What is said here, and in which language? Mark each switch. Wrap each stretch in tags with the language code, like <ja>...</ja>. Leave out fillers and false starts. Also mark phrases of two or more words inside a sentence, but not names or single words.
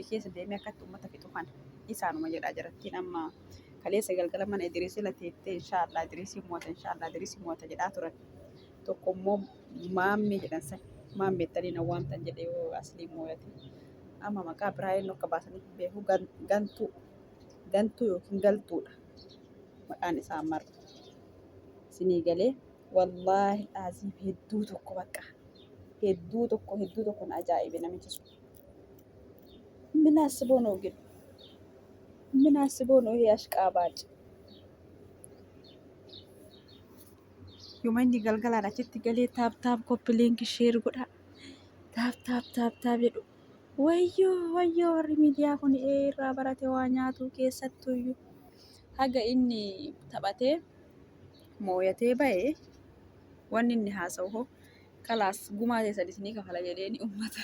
<om>keessa deemee akkatti uummata fixu kana isaanuma jedhaa jirattiin amma kaleessa galgala mana Idriisii lateettee inshaallah Idriisii moota jedhaa turan tokko immoo maammee jedhan san maammeettanii na waamtan jedhee yoo aslii mooyate amma maqaa biraa inni akka baasanii beeku gantuu yookiin galtuudha maqaan isaa marra sinii galee wallaahi dhaazii hedduu tokko bakka hedduu tokko na ajaa'ibe namichi sun.</om> <am>ምን አስቦ ነው ግን? ምን አስቦ ነው ይሄ አሽቃባጭ?</am> <om>Yumanni galgalaan achitti galee taap koppi liinki sheer godha. Taap jedhu. Wayyoo warri miidiyaa kun irraa barate waa nyaatu keessattuyyuu haga inni taphatee mooyatee ba'e wanni inni haasa'u hoo kalaas gumaa keessadis ni kafala jedheeni uummata.</om>